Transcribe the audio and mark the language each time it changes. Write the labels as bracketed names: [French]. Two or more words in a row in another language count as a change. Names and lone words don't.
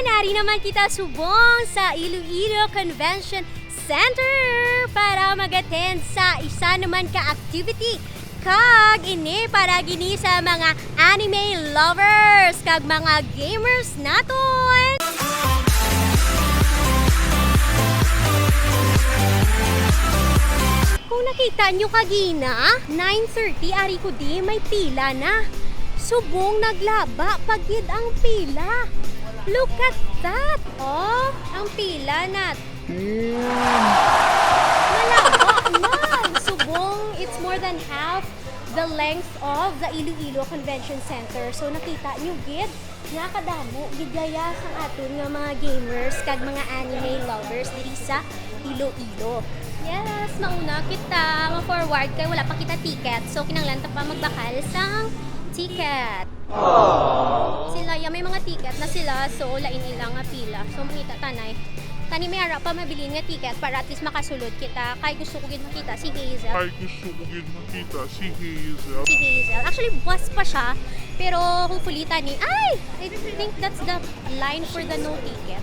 [Hiligaynon] Ari naman kita subong sa Iloilo Convention Center para mag-attend sa isa naman ka activity kag ini para gini sa mga [English] anime lovers [Hiligaynon] kag mga gamers naton. Kung nakita nyo kagina, 9:30 ari ko di may pila na. Subong naglaba pagid ang pila. [English] Look at that! [Hiligaynon] Oh, ang pila nat. Malaba na. Subong, [English] it's more than half the length of the Iloilo Convention Center. [Hiligaynon] So nakita nyo gid, nga kadamo gidaya sa aton nga mga gamers kag mga [English] anime lovers [Hiligaynon] diri sa Iloilo. Yes, mauna kita ma-forward kay wala pa kita ticket. So kinahanglan ta pa magbakal sang ticket. Aww. Sila may mga ticket na sila, so lain ilang nga pila. So makita tanay. Tani may ara pa mabilin nga ticket para at least makasulod kita. Kay gusto ko gid makita si Hazel. Si Hazel. Actually buwas pa siya, pero hopefully tani. Ay, [English] I think that's the line for the no ticket.